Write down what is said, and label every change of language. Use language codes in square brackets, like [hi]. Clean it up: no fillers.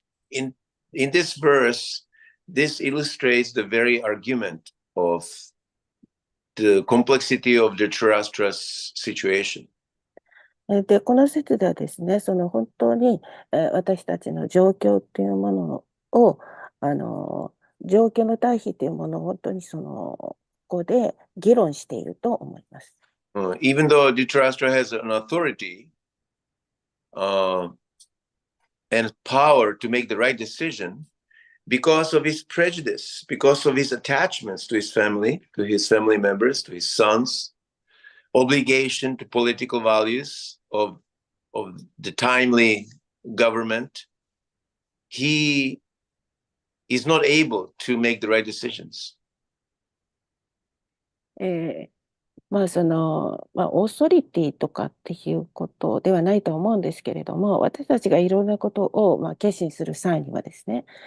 [en] In this verse, this illustrates the very argument of the complexity of the Dhritarashtra's situation. [ja] で、この説ではですね、本当に私たちの状況っていうものを、状況の対比っていうものを本当にここで議論していると思います。 [en] Even though Dhritarashtra has an authority and power to make the right decision, because of his prejudice, because of his attachments to his family members, to his sons, obligation to political values of the timely government, he is not able to make the right decisions. [ja] オーソリティとかっていうことではないと思うんですけれども、私たちがいろんなことを決心する際にはですね、